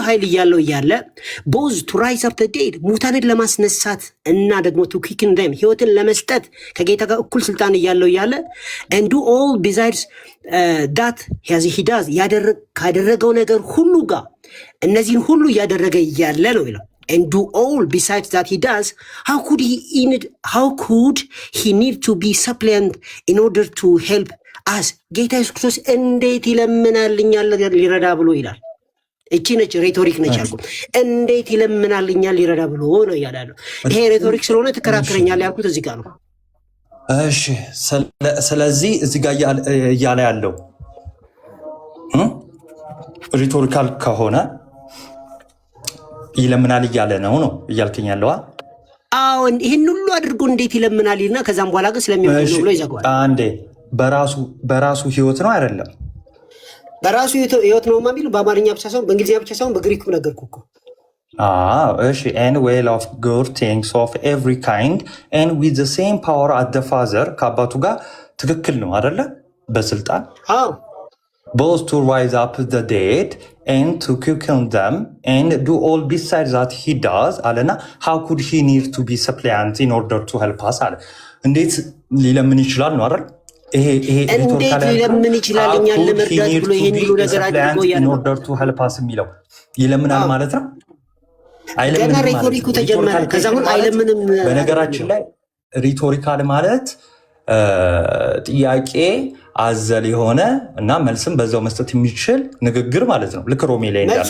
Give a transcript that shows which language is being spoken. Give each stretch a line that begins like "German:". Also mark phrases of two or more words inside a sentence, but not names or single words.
Amharic: ኃይል እያለው እያለ
English: both to rise up the dead
Amharic: ሙታንን ለማስነሳት እና ደግሞ
English: to quicken
Amharic: ደም ህይወትን ለመስጠት ከጌታ ጋር እኩል ስልጣን እያለው እያለ
English: and do all besides that he does
Amharic: ካደረገው ነገር ሁሉ ጋር እነዚህን ሁሉ እያደረገ እያለ ነው ይላል።
English: And do all besides that he does, how could he need to be suppliant in order to help us?
Amharic: ጌታ ኢየሱስ ክርስቶስ እንዴት ይለምናልኛል ሊረዳ ብሎ ይላል። እቺ ነች ሬቶሪክ ነች ያልኩት። እንዴት ይለምናልኛል ሊረዳ ብሎ ነው እያለ። ይሄ ሬቶሪክ ስለሆነ ትከራከረኛል ያልኩት እዚህ ጋር ነው። እሺ ስለዚህ እዚህ ጋር እያለ ያለው ሪቶሪካል ከሆነ ይለምናል እያለ ነው እያልከኝ ያለው? አዎ ይህን ሁሉ አድርጎ እንዴት ይለምናል ይልና ከዛም በኋላ ግን ስለሚሆን ነው ብሎ ይዘጋዋል። አንዴ በራሱ ህይወት ነው አይደለም? በራሱ ህይወት ነው የሚለው በአማርኛ ብቻ ሳይሆን በእንግሊዝኛ ብቻ ሳይሆን በግሪኩም ነገርኩህ እኮ።
English: እሺ and well of good things of every kind and with the same power as the father
Amharic: ከአባቱ ጋር ትክክል ነው አይደለ?
English: በስልጣን both to rise up the dead and to quicken them and do all besides that he does አለና how could he need to be suppliant in order to help us አለ።
Amharic: እንዴት ሊለምን ይችላል ነው አይደል? ይሄ እንዴት ሊለምን ይችላል እኛን ለመርዳት ብሎ ይሄን ሁሉ ነገር አድርጎ
English: in order to help us
Amharic: የሚለው ይለምናል ማለት ነው። ገና ሪቶሪኩ ተጀመረ። ከዛም አይለምንም። በነገራችን ላይ ሪቶሪካል ማለት ጥያቄ አዘል የሆነ እና መልስም በዛው መስጠት የሚችል ንግግር ማለት ነው። ልክ ሮሜ ላይ እንዳለው